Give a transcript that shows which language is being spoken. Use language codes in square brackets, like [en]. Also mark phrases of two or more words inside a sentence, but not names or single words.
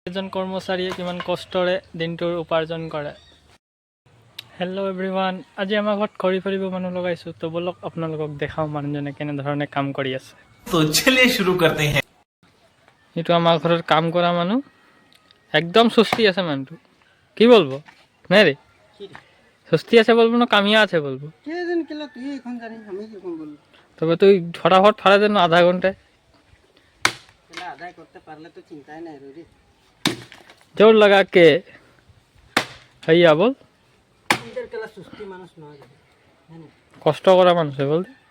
[as] এজন কৰ্মচাৰীয়ে কিমান কষ্টৰে দিনটোৰ উপাৰ্জন কৰে। [en] Hello everyone, [as] আজি আমাৰ ঘৰত খৰি ফালিব মানুহ লগাইছোঁ। তো বলক আপোনালোকক দেখাওঁ মানুহজনে কেনেধৰণে কাম কৰি আছে। [hi] तो चलिए शुरू करते हैं। [as] এইটো আমাৰ ঘৰত কাম কৰা মানুহ, একদম সুস্থি আছে মানুহটো। [bn] কি বলবো নাই রে, সুস্থি আছে বলবো না কামিয়া আছে বলবো? তবে তুই ফটাফট ফাড়া দেন আধা ঘন্টায়। [hi] ज़ोर लगा के हइया [bn] বল, কষ্ট করা মানুষ বল।